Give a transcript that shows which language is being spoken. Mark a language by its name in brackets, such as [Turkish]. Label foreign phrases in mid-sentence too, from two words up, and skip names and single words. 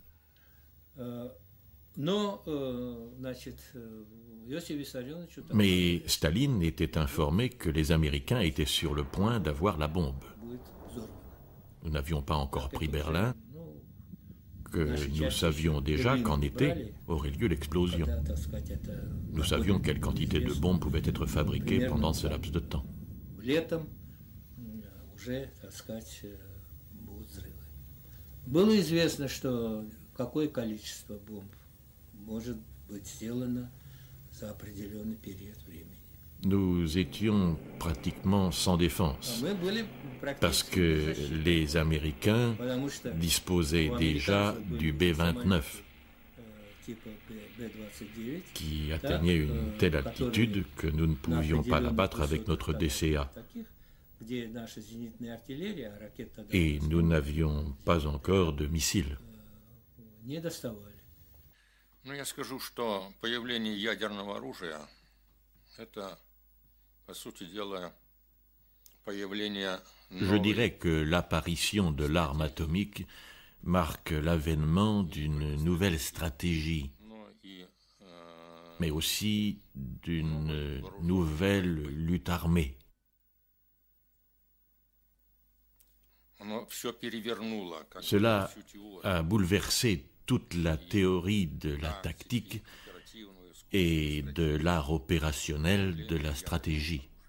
[French] Mais Staline était informé que les Américains étaient sur le point d'avoir la bombe. Nous n'avions pas encore pris Berlin, que nous savions déjà qu'en été aurait lieu l'explosion. Nous savions quelle quantité de bombes pouvait être fabriquée pendant ce laps de temps. [Russian] Было известно, что какое количество бомб может быть сделано за определенный период времени. [French] Nous étions pratiquement sans défense, parce que les Américains disposaient déjà du B-29, qui atteignait une telle altitude que nous ne pouvions pas l'abattre avec notre DCA. Et nous n'avions pas encore de missiles. [Russian] Я скажу, что появление ядерного оружия – это, по сути дела, появление... [French] Je dirais que l'apparition de l'arme atomique marque l'avènement d'une nouvelle stratégie, mais aussi d'une nouvelle lutte armée. Cela a bouleversé toute la théorie de la tactique et de l'art opérationnel de la stratégie.